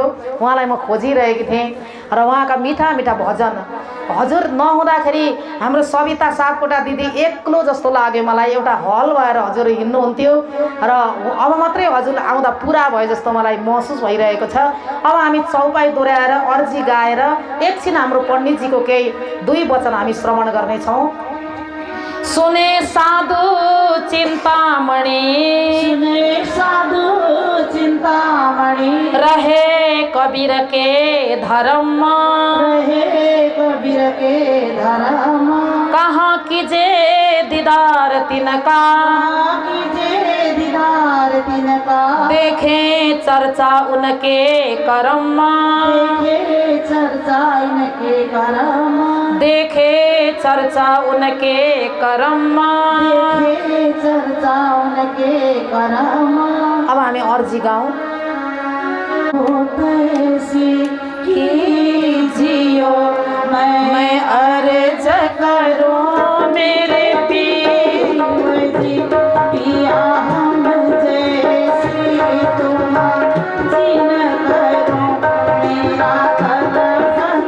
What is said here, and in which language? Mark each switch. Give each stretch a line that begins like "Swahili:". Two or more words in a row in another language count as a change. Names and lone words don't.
Nepali: उहाँलाई म खोजिरहेकी थिएँ र उहाँका मिठा मिठा भजन हजुर नहुँदाखेरि हाम्रो सविता सापकोटा दिदी एक्लो जस्तो लाग्यो मलाई। एउटा हल भएर हजुर हिँड्नुहुन्थ्यो र अब मात्रै हजुर आउँदा पुरा भयो जस्तो मलाई महसुस भइरहेको छ। अब हामी चौपाई दोहोऱ्याएर अर्जी गाएर एकछिन हाम्रो पण्डितजीको केही 2 वचन हामी श्रवण गर्नेछौँ।
Hindi: सुने साधु चिंतामणि, सुने साधु चिंतामणि, रहे कबीर के धर्म, रहे कबीर के धर्म, कहाँ कीजे दीदार तिनका, कीजे दीदार तिनका, देखे चर्चा उनके कर्म, देखे चर्चा उनके कर्म, देखे चर्चा उनके कर्म, देखे चर्चा उनके कर्म।
Nepali: अब हामी अर्जी गाउँ।
Hindi: कैसी कीजियो मैं अर्ज करूं मेरे पीर जी, पिया हम जैसी तुम जिन करो मेरा तलब